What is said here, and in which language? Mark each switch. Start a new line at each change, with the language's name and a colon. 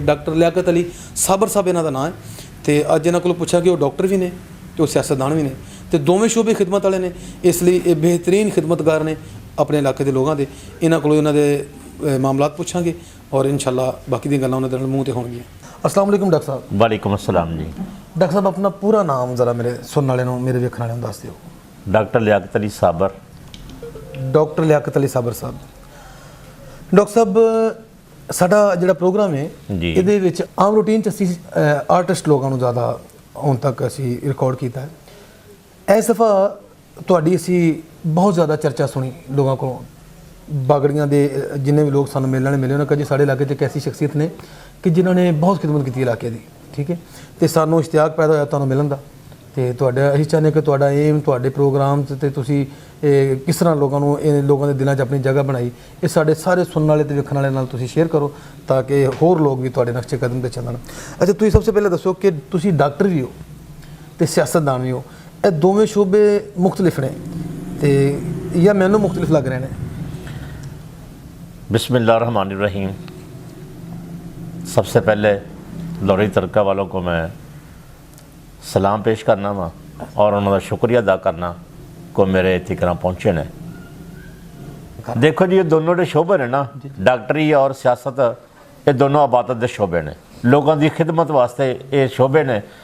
Punjabi: Doctor ਲਿਆਕਤ ਅਲੀ ਸਾਬਰ ਸਾਹਿਬ ਇਹਨਾਂ ਦਾ ਨਾਂ ਹੈ ਤੇ ਅੱਜ ਇਹਨਾਂ ਕੋਲ ਪੁੱਛਿਆ ਕਿ ਉਹ ਡਾਕਟਰ ਵੀ ਨੇ ਤੇ ਉਹ ਸਿਆਸਤਦਾਨ ਵੀ ਨੇ ਤੇ ਦੋਵੇਂ ਸ਼ੋਬੇ ਖਿਦਮਤ ਵਾਲੇ ਨੇ, ਇਸ ਲਈ ਇਹ ਬਿਹਤਰੀਨ ਖਿਦਮਤਗਾਰ ਨੇ ਆਪਣੇ ਇਲਾਕੇ ਦੇ ਲੋਕਾਂ ਦੇ। ਇਹਨਾਂ ਕੋਲੋਂ ਇਹਨਾਂ ਦੇ ਮਾਮਲਾਤ ਪੁੱਛਾਂਗੇ ਔਰ ਇਨਸ਼ਾਅੱਲਾ ਬਾਕੀ ਦੀਆਂ ਗੱਲਾਂ ਉਹਨਾਂ ਦੇ ਨਾਲ ਮੂੰਹ ਤੇ ਹੋਣਗੀਆਂ।
Hindi: अस्सलाम वालेकुम डॉक्टर साहब। वालेकुम अस्सलाम जी। डॉक्टर साहब, अपना पूरा नाम ज़रा मेरे सुनने वाले
Punjabi: ਨੂੰ, ਮੇਰੇ ਵੇਖਣ ਵਾਲਿਆਂ ਨੂੰ ਦੱਸ ਦਿਓ।
Hindi: डॉक्टर लियाकत अली साबर। डॉक्टर लियाकत अली साबर साहब।
Punjabi: डॉक्टर साहब, ਸਾਡਾ ਜਿਹੜਾ ਪ੍ਰੋਗਰਾਮ ਹੈ ਇਹਦੇ ਵਿੱਚ ਆਮ ਰੂਟੀਨ 'ਚ ਅਸੀਂ ਆਰਟਿਸਟ ਲੋਕਾਂ ਨੂੰ ਜ਼ਿਆਦਾ ਹੁਣ ਤੱਕ ਅਸੀਂ ਰਿਕਾਰਡ ਕੀਤਾ ਹੈ। ਇਸ ਦਫਾ ਤੁਹਾਡੀ ਅਸੀਂ ਬਹੁਤ ਜ਼ਿਆਦਾ ਚਰਚਾ ਸੁਣੀ ਲੋਕਾਂ ਕੋਲੋਂ। ਬਾਗੜੀਆਂ ਦੇ ਜਿੰਨੇ ਵੀ ਲੋਕ ਸਾਨੂੰ ਮਿਲਣ ਮਿਲੇ ਉਹਨਾਂ ਕਹਿੰਦੇ ਸਾਡੇ ਇਲਾਕੇ 'ਚ ਇੱਕ ਐਸੀ ਸ਼ਖਸੀਅਤ ਨੇ ਕਿ ਜਿਨ੍ਹਾਂ ਨੇ ਬਹੁਤ ਖਿਦਮਤ ਕੀਤੀ ਇਲਾਕੇ ਦੀ, ਠੀਕ ਹੈ, ਤੇ ਸਾਨੂੰ ਇਸ਼ਤਿਆਕ ਪੈਦਾ ਹੋਇਆ ਤੁਹਾਨੂੰ ਮਿਲਣ ਦਾ। ਤੇ ਤੁਹਾਡਾ ਅਸੀਂ ਚਾਹੁੰਦੇ ਕਿ ਤੁਹਾਡਾ ਏਮ, ਤੁਹਾਡੇ ਪ੍ਰੋਗਰਾਮ 'ਚ ਤੇ ਤੁਸੀਂ ਕਿਸ ਤਰ੍ਹਾਂ ਲੋਕਾਂ ਨੂੰ, ਇਹ ਲੋਕਾਂ ਦੇ ਦਿਲਾਂ 'ਚ ਆਪਣੀ ਜਗ੍ਹਾ ਬਣਾਈ, ਇਹ ਸਾਡੇ ਸਾਰੇ ਸੁਣਨ ਵਾਲੇ ਤੇ ਵੇਖਣ ਵਾਲੇ ਨਾਲ ਤੁਸੀਂ ਸ਼ੇਅਰ ਕਰੋ ਤਾਂ ਕਿ ਹੋਰ ਲੋਕ ਵੀ ਤੁਹਾਡੇ ਨਕਸ਼ੇ ਕਦਮ 'ਤੇ ਚੱਲਣ। ਅੱਛਾ, ਤੁਸੀਂ ਸਭ ਤੋਂ ਪਹਿਲਾਂ ਦੱਸੋ ਕਿ ਤੁਸੀਂ ਡਾਕਟਰ ਵੀ ਹੋ ਤੇ ਸਿਆਸਤਦਾਨ ਵੀ ਹੋ, ਇਹ ਦੋਵੇਂ ਸ਼ੋਬੇ ਮੁਖਤਲਿਫ ਨੇ ਤੇ ਜਾਂ ਮੈਨੂੰ ਮੁਖਤਲਿਫ ਲੱਗ ਰਹੇ ਨੇ?
Hindi: बिस्मिल्लाह रहमान रहीम। सबसे पहले लौरी तरका वालों को मैं सलाम पेश करना वा और उन्होंने शुक्रिया अदा करना को मेरे इतने पहुँचे ने। देखो जी, ये दोनों जो शोबे ने ना, डॉक्टरी और सियासत, ये दोनों आबादत के शोबे ने, लोगों की खिदमत वास्ते ये शोबे ने।